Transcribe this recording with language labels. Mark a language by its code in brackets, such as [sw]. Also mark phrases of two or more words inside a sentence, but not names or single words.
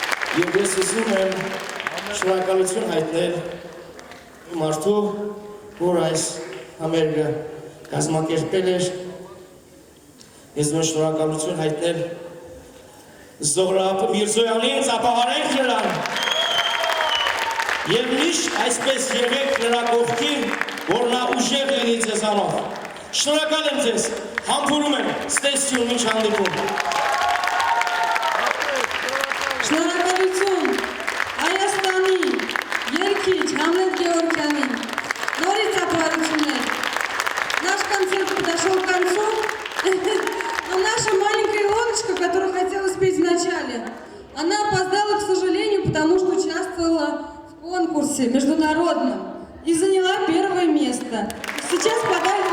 [hy] Եվ ես ուզում եմ շնորհակալություն հայտնել իմ մարդու, որ այս համերգը կազմակերպել էր։ Ես ուզում եմ շնորհակալություն հայտնել Զոհրաբ Միրզոյանին, ծափահարենք նրան։ Եվ միշտ այսպես եղեք նրա կողքին, որ նա ուժեղ լինի ձեզանով։ Շնորհակալ եմ ձեզ, համբուրում եմ, ստեսություն մինչ հանդիպում։ Շնորհակալություն Հայաստանի երգիչ Համլետ Գեորգյանին։ Նորից ծափահարություններ։ [ru] Наш концерт подошел к концу. Но наша маленькая Илоночка, которая хотела спеть вначале, она опоздала, к сожалению, потому что участвовала в конкурсе международном и заняла первое место. Сейчас подарок.